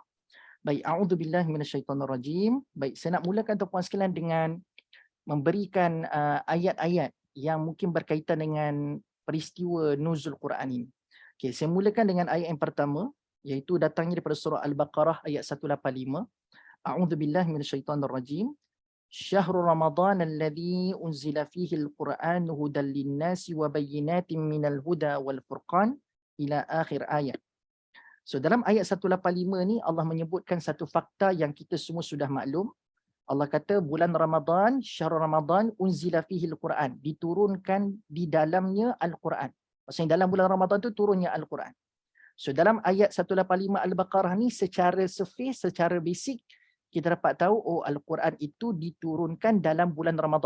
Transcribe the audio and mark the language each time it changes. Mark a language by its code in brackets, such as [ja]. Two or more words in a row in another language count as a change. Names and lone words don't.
[ms] Baik, [ar] أعوذ بالله من الشيطان الرجيم. [ms] Baik, saya nak mulakan tuan-puan sekalian dengan memberikan ayat-ayat yang mungkin berkaitan dengan peristiwa nuzul Quran ini. Okey, saya mulakan dengan ayat yang pertama, iaitu datangnya daripada surah Al-Baqarah ayat 185. [ar] أعوذ بالله من الشيطان الرجيم. شهر رمضان الذي أنزل فيه القرآن هدى للناس وبينات من الهدى والفرقان إلى آخر آية. [ms] So dalam ayat 185 ni Allah menyebutkan satu fakta yang kita semua sudah maklum. Allah kata bulan Ramadan, [ar] شهر رمضان أنزل فيه القرآن, [ms] diturunkan di dalamnya Al-Quran. Maksudnya dalam bulan Ramadan tu turunnya Al-Quran. So dalam ayat 185 Al-Baqarah ni secara surface, secara basic kita dapat tahu oh Al-Quran itu diturunkan dalam bulan Ramadan.